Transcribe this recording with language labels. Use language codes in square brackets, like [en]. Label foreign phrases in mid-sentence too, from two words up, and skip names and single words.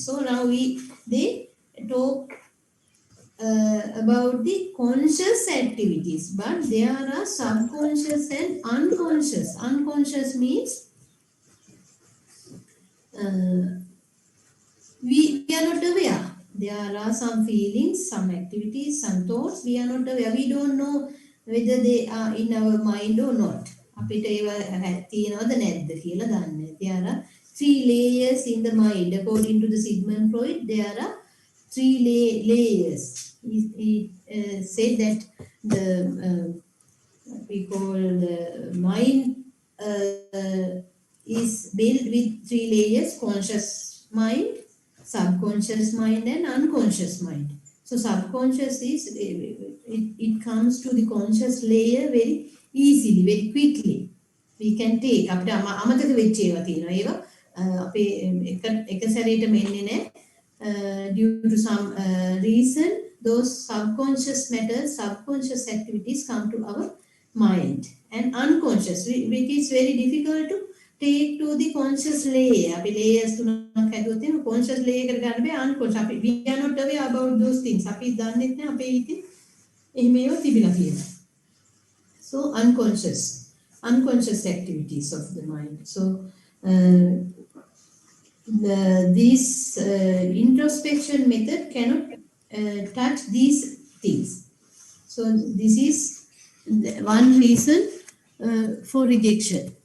[en] So now they talk about the conscious activities, but there are subconscious and unconscious. Unconscious means we are not aware. There are some feelings, some activities, some thoughts. We are not aware. We don't know whether they are in our mind or not. [si] අපිට ඒව තියෙනවද නැද්ද කියලා දන්නේ. [en] There are 3 layers in the mind. According to the Sigmund Freud, there are 3 layers. He said that the what we call the mind is built with 3 layers: conscious mind, subconscious mind, and unconscious mind. So subconscious is it comes to the conscious layer very easily, very quickly. We can take [si] අපිට අමතක වෙච්ච ඒවා තියෙනවා. ඒවා අපේ එක සැරේටම එන්නේ නැහැ. [en] Due to some reason, those subconscious matters, subconscious activities come to our mind, and unconscious, which is very difficult to take to the conscious layer. [si] අපි layers තුනක් හැදුවොත් එහෙනම් [en] conscious layer [si] එකට ගන්න බෑ unconscious. [en] අපි we are not aware about those things. [si] අපි දන්නේ නැහැ අපේ හිතේ එහෙම ඒවා තිබිලා කියලා. [en] So unconscious activities of the mind. So these introspection method cannot touch these things. So this is one reason for rejection.